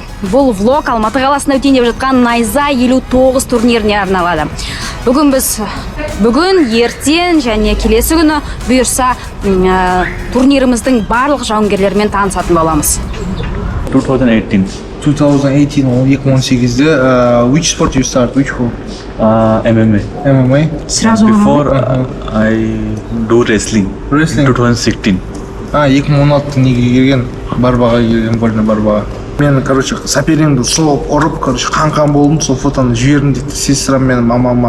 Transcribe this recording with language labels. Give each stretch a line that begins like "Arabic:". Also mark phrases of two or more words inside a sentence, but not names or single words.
Kazakh: Бұл влог Алматы қаласында өтейін деп жатқан Найза 59 турниріне арналады. Бүгін, ертең және келесі күні бұйырса турниріміздің барлық жауынгерлерімен танысатын боламыз. 2018.
English: 2018-де which sport you start? Which who? MMA. MMA? Before I do wrestling. Wrestling? 2016.
Kazakh: 2016 неге келген, барбаға келген, больно барбаға. Мен, соперимді соғып, ұрып, қан болдым, сол фотоны жібердім дейді, сестрам менің, мамама.